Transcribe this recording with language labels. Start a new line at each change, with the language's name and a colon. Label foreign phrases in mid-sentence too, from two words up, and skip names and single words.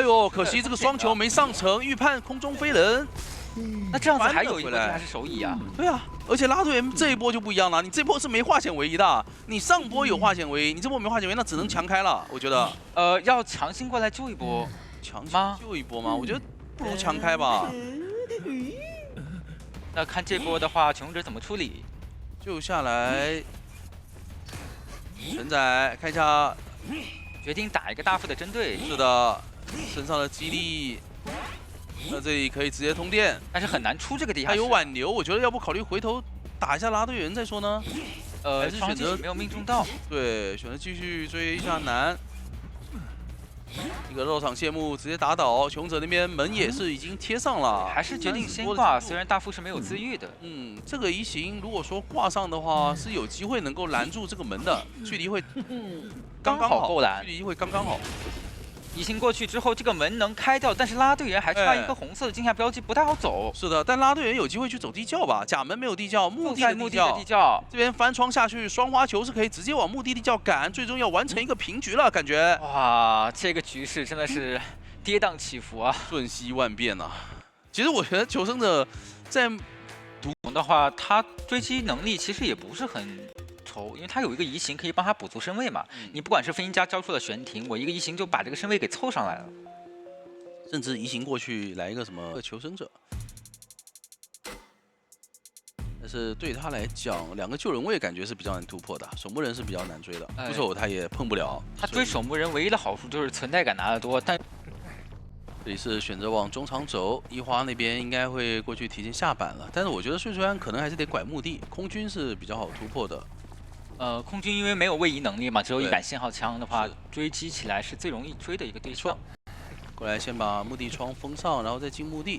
Chinese: 哎呦，可惜這個雙球沒上成，預判空中飛人。那這樣子還有一個地下室手椅啊。對啊，而且拉隊員這一波就不一樣了，你這波是沒化險為夷的，你上波有化險為夷，你這波沒化險為夷，那只能強開了，我覺得。要強行過來救一波，強行救一波嗎？我覺得不如強開吧。那看这波的话，求生者怎么处理？救下来，神仔看一下，决定打一个大副的针对。是的，身上的激励，那这里可以直接通电，但是很难出这个地下室。他有挽留，我觉得要不考虑回头打一下拉队员再说呢？还是选择没有命中到。对，选择继续追一下南。一个肉场谢幕直接打倒，求生者那邊門也是已經貼上了，還是決定先掛。雖然大副是沒有自愈的。這個移形如果說掛上的話，是有機會能夠攔住這個門的，距離會剛剛好夠攔，距離會剛剛好。移形過去之後，這個門能開掉，但是拉隊員還差一個紅色的鏡下標記，不太好走。是的，但拉隊員有機會去走地窖吧？甲門沒有地窖，墓地的地窖。這邊翻窗下去，雙花球是可以直接往墓地地窖趕，最終要完成一個平局了，感覺。哇，這個局勢真的是跌宕起伏啊，瞬息萬變啊！其實我覺得求生者在獨龍的話，他追擊能力其實也不是很。因為他有一個移形可以幫他補足身位嘛，你不管是飛行家交出了懸停，我一個移形就把這個身位給湊上來了，甚至移形過去來一個什麼求生者，但是對他來講，兩個救人位感覺是比較難突破的，守墓人是比較難追的，扶手他也碰不了。他追守墓人唯一的好處就是存在感拿得多，但這裡是選擇往中場走，一花那邊應該會過去提前下板了，但是我覺得歲歲安可能還是得拐墓地，空軍是比較好突破的。空軍因為沒有位移能力嘛，只有一杆信號槍的話，追擊起來是最容易追的一個對象。過來先把墓地窗封上，然後再進墓地。